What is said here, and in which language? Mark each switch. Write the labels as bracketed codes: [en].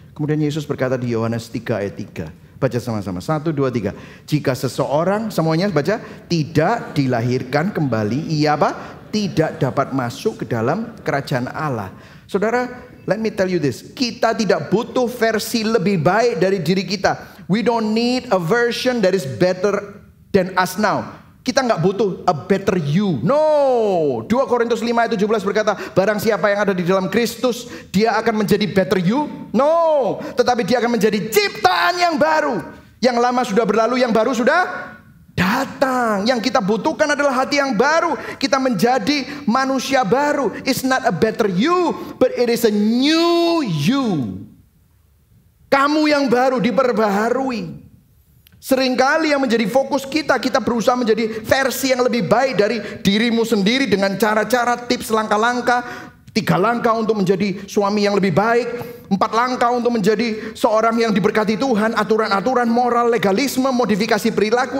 [id] Kemudian Yesus berkata di Yohanes 3 ayat 3. Baca sama-sama. 1, 2, 3. Jika seseorang, semuanya baca, tidak dilahirkan kembali, ia apa? Tidak dapat masuk ke dalam kerajaan Allah. Saudara, [en] let me tell you this. [id] Kita tidak butuh versi lebih baik dari diri kita. [en] We don't need a version that is better than us now. [id] Kita nggak butuh [en] a better you. [id] No. 2 Korintus 5 ayat 17 berkata, barang siapa yang ada di dalam Kristus, dia akan menjadi [en] better you. [id] No. Tetapi dia akan menjadi ciptaan yang baru. Yang lama sudah berlalu, yang baru sudah datang. Yang kita butuhkan adalah hati yang baru. Kita menjadi manusia baru. [en] It's not a better you, but it is a new you. [id] Kamu yang baru diperbaharui. Seringkali yang menjadi fokus kita berusaha menjadi versi yang lebih baik dari dirimu sendiri dengan cara-cara, tips, langkah-langkah. 3 langkah untuk menjadi suami yang lebih baik, 4 langkah untuk menjadi seorang yang diberkati Tuhan, aturan-aturan moral, legalisme, modifikasi perilaku.